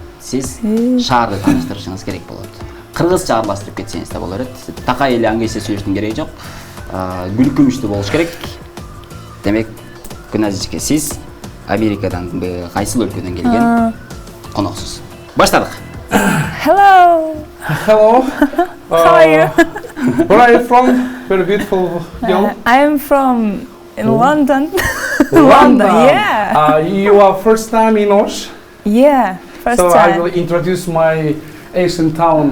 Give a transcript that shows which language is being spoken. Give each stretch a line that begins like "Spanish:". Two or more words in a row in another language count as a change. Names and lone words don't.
Kyrgyz: Сиз шаарды тааныштырышыңыз керек болот. Кыргызча аралаштырып кетсеңиз да боло берет. Такай эле англисче сүйлөштүн кереги жок. Күлкүмүштүү болуш керек. Демек, Гүлназ эжеге сиз Америкадан кайсыл өлкөдөн келген коноксуз. Баштадык.
English: Hello. Hello. How are you? Where are you from? Very beautiful girl. I'm from London. London. Yeah. You are first time in Osh. Yeah. First So I time. will introduce my Asian town.